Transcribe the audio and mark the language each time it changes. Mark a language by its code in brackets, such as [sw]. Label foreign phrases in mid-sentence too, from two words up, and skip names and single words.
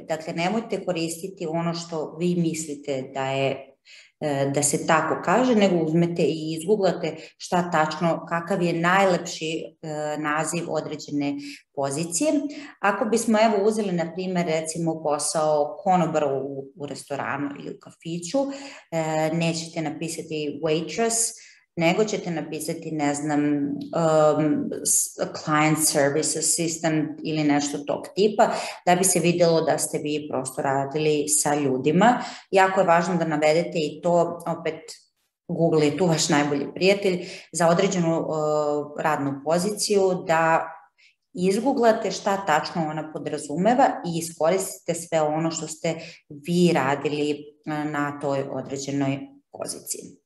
[sr] Dakle, nemojte koristiti ono što vi mislite da se tako kaže, nego uzmete i izguglate šta tačno, kakav je najlepši naziv određene pozicije. Ako bismo uzeli, na primjer, recimo posao konobara u restoranu ili u kafiću, nećete napisati waitress, nego ćete napisati, ne znam, [en] client service assistant [sr] ili nešto tog tipa, da bi se videlo da ste vi prosto radili sa ljudima. Jako je važno da navedete i to, opet Google je tu vaš najbolji prijatelj, za određenu radnu poziciju, da izguglate šta tačno ona podrazumeva i iskoristite sve ono što ste vi radili na toj određenoj poziciji.